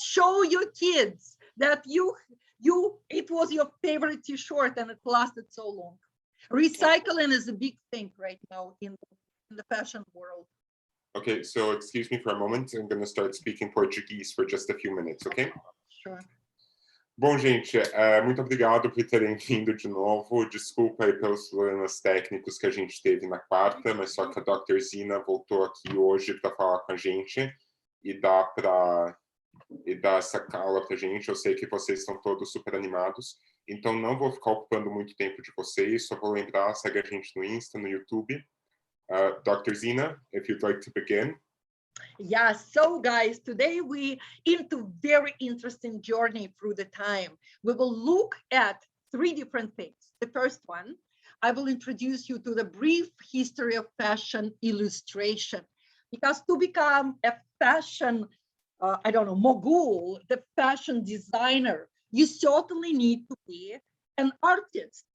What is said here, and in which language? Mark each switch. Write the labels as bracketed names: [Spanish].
[English] Show your kids that it was your favorite t-shirt and it lasted so long. Recycling is a big thing right now in the fashion world. Okay, so excuse me for a moment. I'm going to start speaking Portuguese for just a few minutes, okay? Sure. [Portuguese] Bom, gente, muito obrigado por terem vindo de novo. Desculpa aí pelos problemas técnicos que a gente teve na quarta, mas só que a Dr. Zina voltou aqui hoje para falar com a gente e dar essa aula para a gente. Eu sei que vocês estão todos super animados, então não vou ficar ocupando muito tempo de vocês, só vou lembrar, segue a gente no Insta, no YouTube. [English] Dr. Zina, if you'd like to begin. Yeah, so guys, today we into very interesting journey through the time. We will look at 3 different things. The first one, I will introduce you to the brief history of fashion illustration, because to become a fashion, mogul, the fashion designer, you certainly need to be an artist.